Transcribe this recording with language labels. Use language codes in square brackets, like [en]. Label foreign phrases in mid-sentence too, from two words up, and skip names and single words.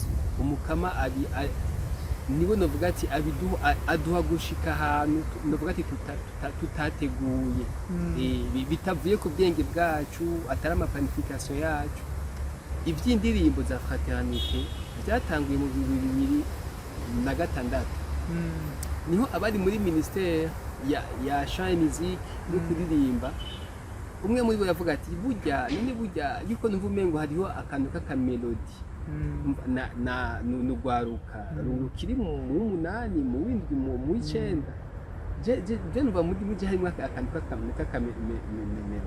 [rn] Umukama nibo novuga ati aduha gushika ahantu novuga ati tutateguye, bitavuye ku bwenge bwacu, atari amapanification yacu. Iby'indirimbo za fraternité byatanguye mu 2006 niho abari muri ministère ya [fr] chant et musique [rn] no kuririmba, umwe muri bo yavuga ati burya yuko numva umengo hariho akantu k'akamelodi nugwaruka rukiri mu 8 mu 7 mu 9 je numva muri harimo akantu k'akamelodi.